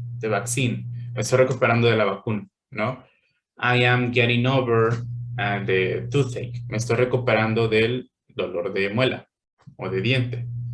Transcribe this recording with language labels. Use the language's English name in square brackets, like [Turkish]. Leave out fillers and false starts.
[Spanish] Me estoy recuperando de la vacuna, ¿no? [English] I am getting over the toothache. [Spanish] Me estoy recuperando del dolor de muela o de diente.